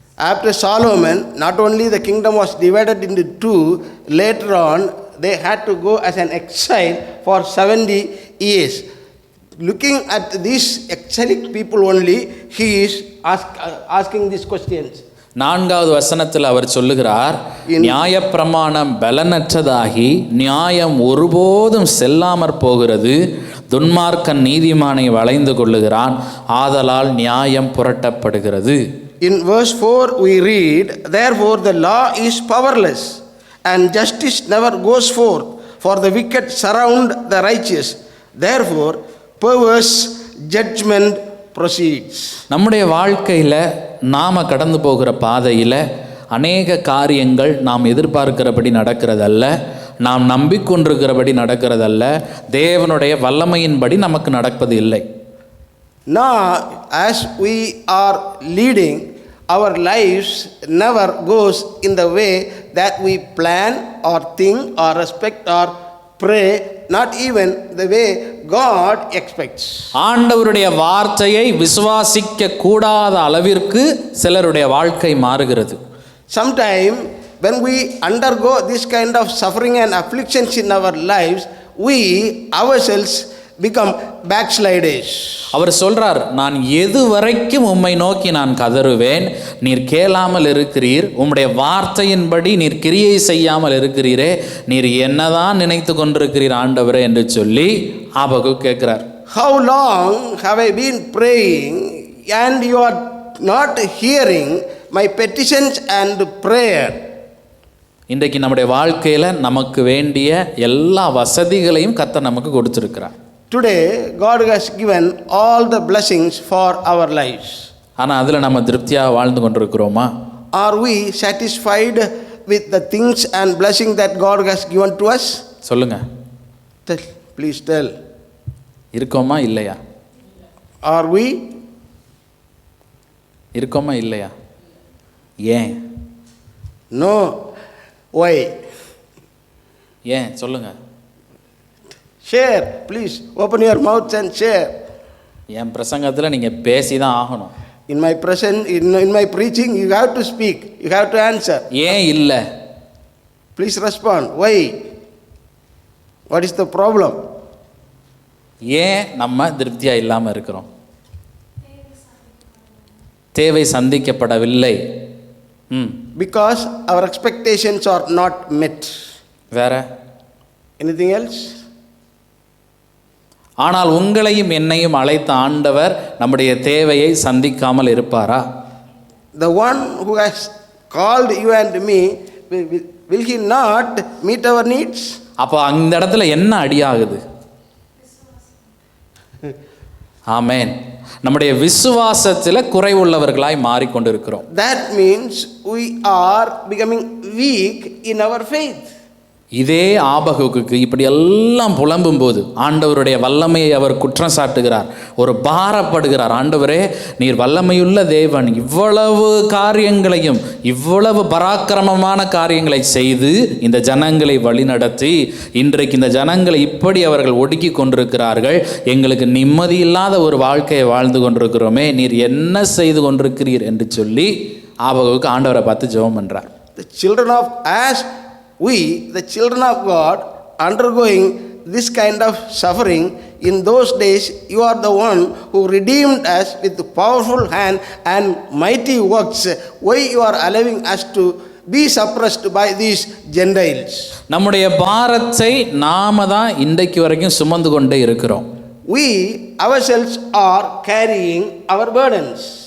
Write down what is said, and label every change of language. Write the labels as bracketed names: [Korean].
[English] After Solomon, not only the kingdom was divided into 2, later on they had to go as an exile for 70 years. Looking at these exilic people only, he is asking these questions. [Tamil] 4வது வசனத்தில் அவர் சொல்லுகிறார், நியாயப்பிரமாணம் பலனற்றதாகி நியாயம் ஒருபோதும் செல்லாமற் போகிறது, துன்மார்க்கன் நீதிமானை வளைந்து கொள்ளுகிறான், ஆதலால் நியாயம் புரட்டப்படுகிறது. [English] In verse 4 we read, therefore the law is powerless and justice never goes forth, for the wicked surround the righteous, therefore perverse judgment proceeds. [Tamil] நம்முடைய வாழ்க்கையில் நாம் கடந்து போகிற பாதையில் அநேக காரியங்கள் நாம் எதிர்பார்க்கிறபடி நடக்கிறதல்ல, நாம் நம்பிக்கொண்டிருக்கிறபடி நடக்கிறதல்ல, தேவனுடைய வல்லமையின்படி நமக்கு நடப்பது இல்லை. [English] Now as we are leading, our lives never goes in the way that we plan or think or respect or pray, not even the way God expects. [Tamil] ஆண்டவருடைய வார்த்தையை விசுவாசிக்க கூடாத அளவிற்கு சிலருடைய வாழ்க்கை மாறுகிறது. [English] Sometime when we undergo this kind of suffering and afflictions in our lives, we ourselves become backsliders. [Tamil] அவர் சொல்றார், நான் எது வரைக்கும் உம்மை நோக்கி நான் கதறுவேன், நீர் கேளாமல் இருக்கிறீர், உம்முடைய வார்த்தையின்படி நீர் கிரியை செய்யாமல் இருக்கிறீரே, நீர் என்னதான் நினைத்து கொண்டிருக்கிறீர் ஆண்டவரே என்று சொல்லி ஆபகு கேட்கிறார். [English] How long have I been praying and you are not hearing my petitions and prayer? [Tamil] இன்றைக்கு நம்முடைய வாழ்க்கையில் நமக்கு வேண்டிய எல்லா வசதிகளையும் கர்த்தர் நமக்கு கொடுத்திருக்கிறார். [English] Today God has given all the blessings for our lives. [Tamil] ஆனால் அதில் நம்ம திருப்தியாக வாழ்ந்து கொண்டிருக்கிறோமா? [English] Are we satisfied with the things and blessings that God has given to us? [Tamil] சொல்லுங்க. [English] Please tell. [Tamil] இருக்கோமா இல்லையா? [English] Are we? [Tamil] இருக்கோமா இல்லையா? ஏன்? [English] No. Why? [Tamil] ஏன் சொல்லுங்க. [English] Share, please. Open your mouth and share. [Tamil] என் பிரசங்கத்தில் நீங்கள் பேசி தான் ஆகணும். [English] In my present, in my preaching, you have to speak, you have to answer. [Tamil] ஏன் இல்லை? [English] Please respond. Why? What is the problem? [Tamil] ஏன் நம்ம திருப்தியா இல்லாம இருக்கிறோம்? தேவை சந்திக்கப்படவில்லை. [English] Because our expectations are not met. [Tamil] வேற? [English] Anything else? [Tamil] ஆனால் உங்களையும் என்னையும் அழைத்த ஆண்டவர் நம்முடைய தேவையை சந்திக்காமல் இருப்பாரா? [English] The one who has called you and me, will he not meet our needs? [Tamil] அப்போ அந்த இடத்துல என்ன அடியாகுது? ஆமென். நம்முடைய விசுவாசத்தில் குறைவுள்ளவர்களாய் மாறிக்கொண்டிருக்கிறோம். [English] That means we are becoming weak in our faith. [Tamil] இதே ஆபகுக்கு இப்படி எல்லாம் புலம்பும் போது ஆண்டவருடைய வல்லமையை அவர் குற்றம் சாட்டுகிறார், ஒரு பாரப்படுகிறார். ஆண்டவரே, நீர் வல்லமையுள்ள தேவன், இவ்வளவு காரியங்களையும் இவ்வளவு பராக்கிரமமான காரியங்களை செய்து இந்த ஜனங்களை வழிநடத்தி இன்றைக்கு இந்த ஜனங்களை இப்படி அவர்கள் ஒடுக்கி கொண்டிருக்கிறார்கள், எங்களுக்கு நிம்மதி இல்லாத ஒரு வாழ்க்கையை வாழ்ந்து கொண்டிருக்கிறோமே, நீர் என்ன செய்து கொண்டிருக்கிறீர் என்று சொல்லி ஆபகுக்கு ஆண்டவரை பார்த்து ஜெபம் பண்றார். [English] The children of we, the children of God, undergoing this kind of suffering, in those days you are the one who redeemed us with powerful hand and mighty works. Why you are allowing us to be suppressed by these Gentiles? [Tamil] நம்முடைய பாரத்தை நாம தான் இன்றைக்கு வரைக்கும் சுமந்து கொண்டே இருக்கிறோம். [English] We ourselves are carrying our burdens.